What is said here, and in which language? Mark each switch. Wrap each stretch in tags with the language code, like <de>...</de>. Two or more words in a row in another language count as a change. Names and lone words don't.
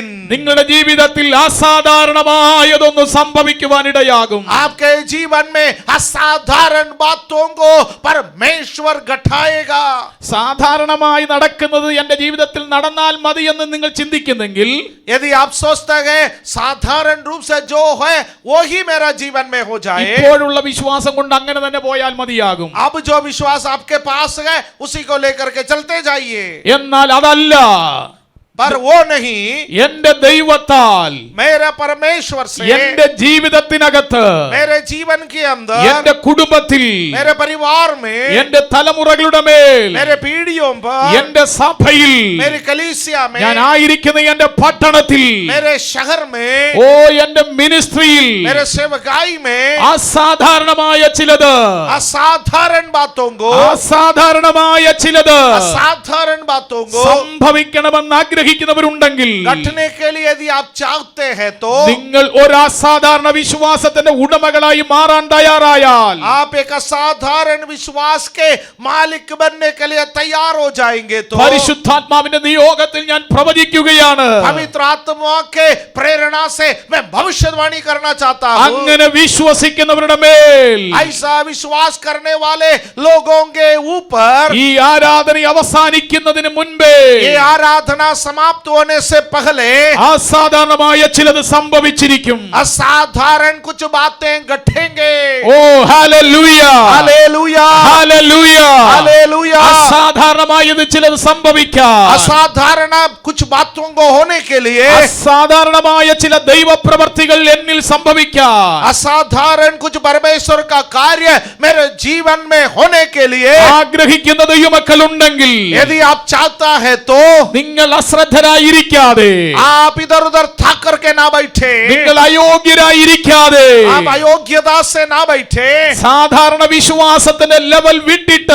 <ml>നിങ്ങളുടെ ജീവിതത്തിൽ അസാധാരണമായതൊന്ന് സംഭവിക്കുവാനിടയാകും.</ml> <hi>आपके जीवन में असाधारण बातों को परमेश्वर घटाएगा.</hi> <ml>സാധാരണമായി നടക്കുന്നത് എന്റെ ജീവിതത്തിൽ നടന്നാൽ മതി എന്ന് നിങ്ങൾ ചിന്തിക്കുന്നെങ്കിൽ,</ml> <hi>यदि आप सोचते हैं साधारण रूप से जो है वो ही मेरा जीवन में हो जाए,</hi> <ml>ഇപ്പോഴുള്ള വിശ്വാസം കൊണ്ട് അങ്ങനെ തന്നെ പോയാൽ മതിയാകും.</ml> <hi>अब जो विश्वास आपके पास है उसी को लेकर के चलते जाइए.</hi> <ml>എന്നാൽ അതല്ല,</ml> <hi>पर वो नहीं,</hi> <ml>എന്റെ ദൈവത്താൽ</ml> <hi>मेरे परमेश्वर से</hi> <ml>എന്റെ ജീവിതത്തിനകത്ത്,</ml> <hi>मेरे जीवन के अंदर,</hi> <ml>എന്റെ കുടുംബത്തിൽ,</ml> <hi>मेरे परिवार में,</hi> <ml>എന്റെ തലമുറകളുടെ മേൽ,</ml> <hi>मेरे पीढ़ियों पर,</hi> <ml>എന്റെ സഭയിൽ,</ml> <hi>मेरी कलीसिया में,</hi> <ml>ഞാൻ ആയിരിക്കുന്ന എന്റെ പട്ടണത്തിൽ,</ml> <hi>मेरे शहर में,</hi> <ml>ഓ എന്റെ മിനിസ്ട്രിയിൽ</ml> <hi>मेरे सेवकाई में</hi> <ml>അസാധാരണമായ ചിലത്,</ml> <hi>असाधारण बातों को,</hi> <ml>അസാധാരണമായ ചിലത്</ml> <hi>असाधारण बातों को</hi> <ml>സംഭവിക്കണമെന്ന് ആഗ്രഹിക്കുന്നു. ആഗ്രഹിക്കുന്നവരുണ്ടെങ്കിൽ,</ml> <hi>घटने के लिए यदि आप चाहते हैं तो</hi> <ml>നിങ്ങൾ ഒരു അസാധാരണ വിശ്വാസത്തിന്റെ ഉടമകളായി മാറാൻ തയ്യാറായാൽ,</ml> <hi>आप एक असाधारण विश्वास के मालिक बनने के लिए तैयार हो जाएंगे तो</hi> <ml>പരിശുദ്ധാത്മാവിന്റെ നിയോഗത്തിൽ ഞാൻ പ്രവചിക്കുകയാണ്,</ml> <hi>पवित्र आत्मा के प्रेरणा से मैं भविष्यवाणी करना चाहता हूँ।</hi> <ml>അങ്ങനെ വിശ്വസിക്കുന്നവരുടെ മേൽ,</ml> <hi>ऐसा विश्वास करने वाले लोगों के ऊपर</hi> <ml>ഈ ആരാധന അവസാനിക്കുന്നതിന് മുൻപേ</ml> <hi>ये आराधना समाप्त होने से पहले</hi> <ml>അസാധാരണമായ ചിലത് സംഭവിച്ചിരിക്കും.</ml> <hi>असाधारण कुछ बातें घटेंगे।</hi> <ml>ഓ ഹല്ലേലൂയ,</ml> <hi>हालेलुया,</hi> <ml>ഹല്ലേലൂയ,</ml> <hi>हालेलुया।</hi> <ml>അസാധാരണമായത് ചിലത് സംഭവിക്കാം.</ml> <hi>असाधारण कुछ बातों को होने के लिए</hi> <ml>അസാധാരണമായ ചില ദൈവപ്രവർത്തികൾ എന്നിൽ സംഭവിക്കാം.</ml> <hi>असाधारण कुछ परमेश्वर का कार्य मेरे जीवन में होने के लिए</hi> <ml>ആഗ്രഹിക്കുന്ന ദൈവമക്കളുണ്ടെങ്കിൽ,</ml> <hi>यदि आप चाहता है तो</hi> <ml>നിങ്ങൾ അശ്രദ്ധരായിരിക്കാതെ,</ml> <hi>आप इधर उधर थक करके ना बैठे,</hi> <ml>നിങ്ങൾ അയോഗ്യരായിരിക്കാതെ,</ml> <hi>आप अयोग्यता से ना बैठे,</hi> <ml>സാധാരണ വിശ്വാസത്തിന്റെ ലെവൽ വിട്ടിട്ട്</ml>